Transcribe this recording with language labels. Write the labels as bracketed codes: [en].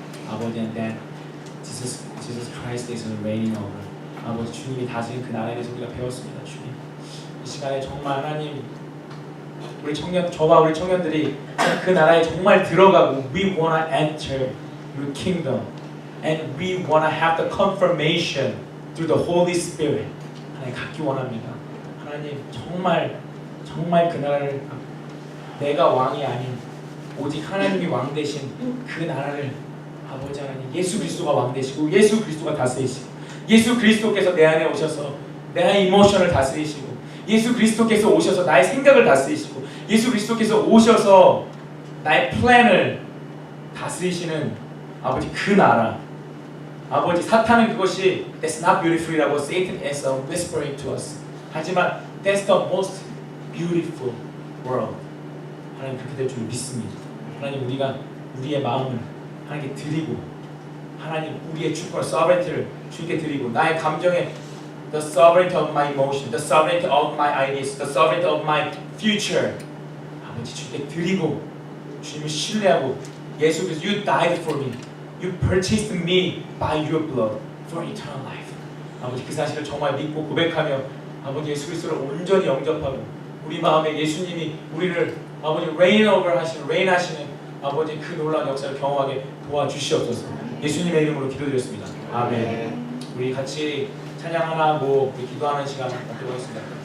[en] 아버지 and that Jesus Christ is reigning over. [ko] 아버지 주님이 다스린 그 나라에 대해서 우리가 배웠습니다. 주님 이 시간에 정말 하나님 저와 우리 청년들이 그 나라에 정말 들어가고 [en] we wanna enter your kingdom and we wanna have the confirmation through the Holy Spirit. [ko] 하나님 갖기 원합니다. 하나님 정말 그 나라를 내가 왕이 아닌 오직 하나님이 왕 되신 그 나라를 아버지 하나님 예수 그리스도가 왕 되시고 예수 그리스도가 다스리시고 예수 그리스도께서 내 안에 오셔서 내 이모션을 다스리시고 예수 그리스도께서 오셔서 나의 생각을 다스리시고 예수 그리스도께서 오셔서 나의 플랜을 다스리시는 아버지 그 나라 아버지 사탄은 그것이 [en] that's not beautiful이라고 Satan is whispering to us [ko] 하지만 [en] that's the most beautiful world. [ko] 하나님 그렇게 될 줄 믿습니다. 하나님 우리가 우리의 마음을 하나님께 드리고 하나님 우리의 주권 sovereignty를 주께 드리고 나의 감정에 [en] the sovereignty of my emotion, the sovereignty of my ideas, the sovereignty of my future [ko] 아버지 주께 드리고 주님을 신뢰하고 예수 그리스도 [en] you died for me, you purchased me by your blood for eternal life. [ko] 아버지 그 사실을 정말 믿고 고백하며 아버지 예수 그리스도를 온전히 영접하고 우리 마음에 예수님이 우리를 아버지 [en] reign over [ko] 하시는 아버지 그 놀라운 역사를 경험하게 도와주시옵소서. 예수님의 이름으로 기도드렸습니다. 아멘. 우리 같이 찬양 하나 하고 기도하는 시간을 갖도록 하겠습니다.